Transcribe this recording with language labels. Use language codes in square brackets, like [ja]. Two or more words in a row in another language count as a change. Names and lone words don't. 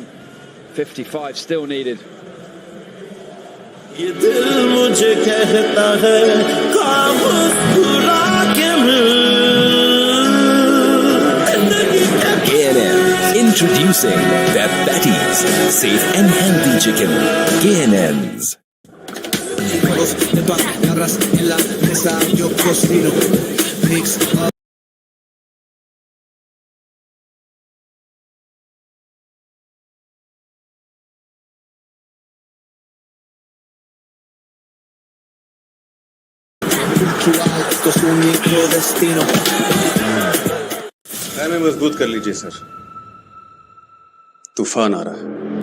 [en] 55 still needed. KNN introducing the Fatties Safe and Healthy Chicken. KNNs. [es] De paz, garras en la mesa, yo cocino. [en] Mix up. [es] Cultural, esto es un micro destino. [hi] टाइम में मजबूत कर लीजिए सर तूफान आ रहा है